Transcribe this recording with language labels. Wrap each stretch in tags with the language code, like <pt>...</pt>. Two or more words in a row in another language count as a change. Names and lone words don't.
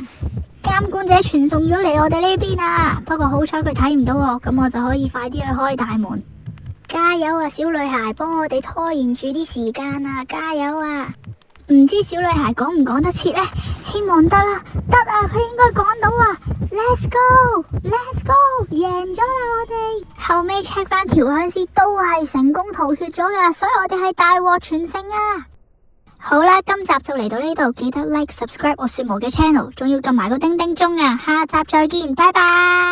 <yue>監管者傳送咗嚟我哋呢邊啊！不過好彩佢睇唔到我，咁我就可以快啲去開大門。加油啊，小女孩，幫我哋拖延住啲時間啊！加油啊！唔知小女孩趕唔趕得切呢？希望得啦，得啊，佢應該趕到啊 ！</yue> <en>Let's go，Let's go，</en> <yue>贏咗啦我哋！後尾 check 翻調香師都係成功逃脫咗噶，所以我哋係大獲全勝啊！好啦，今集就嚟到呢度，記得</yue> <en>like、subscribe</en> <yue>我說無嘅 channel，仲要撳埋個叮叮鐘啊！下集再見，拜拜。</yue>